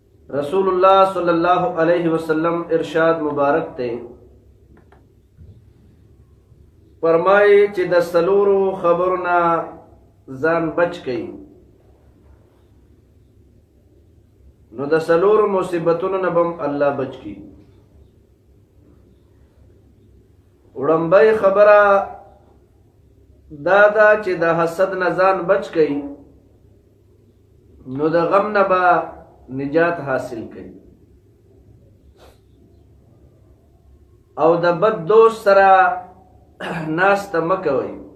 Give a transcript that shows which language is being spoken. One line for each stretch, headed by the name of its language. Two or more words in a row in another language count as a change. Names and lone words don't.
Pashto: رسول اللہ
Arabic: صلی اللہ علیہ وسلم
Pashto: ارشاد مبارک تے فرمائی چې د څلورو خبرونه ځان بچ کړي نو د څلورو مصیبتونو نه به الله بچ کړي. وړومبۍ خبره دا ده چې د حسد نه ځان بچ کړي نو د غم نه به نجات حاصل کړي او د بد دوست سره ناسته مه کوئ،